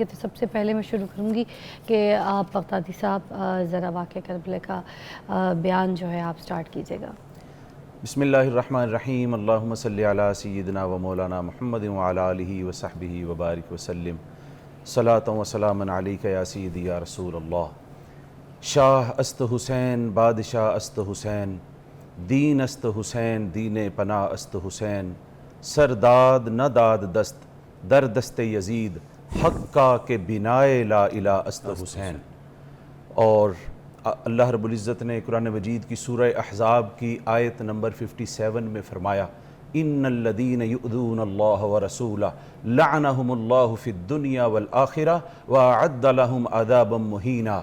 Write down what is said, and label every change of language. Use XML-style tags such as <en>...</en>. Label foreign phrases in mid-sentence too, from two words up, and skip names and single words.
<ur>تو سب سے پہلے میں شروع کروں گی کہ آپ بغدادی صاحب ذرا واقعہ کربلا کا بیان جو ہے آپ سٹارٹ کیجیے گا۔</ur> <ar>بسم اللہ الرحمن الرحیم، اللہم صلی علی سیدنا و مولانا محمد وعلی آلہ وصحبہ وبارک وسلم، صلاۃ و سلام علیک یا سیدی یا رسول اللہ۔</ar> <fa>شاہ است حسین، بادشاہ است حسین، دین است حسین، دین پناہ است حسین، سرداد نہ داد دست در دست یزید، حق کا کہ بنائے لا الہ است حسین۔</fa> <ur>اور اللہ رب العزت نے قرآن مجید کی سورہ احزاب کی آیت نمبر 57 میں فرمایا،</ur> <ar>ان الذین یؤذون اللہ ورسولہ لعنہم اللہ فی الدنیا والآخرہ واعد لہم عذابا مہینا۔</ar>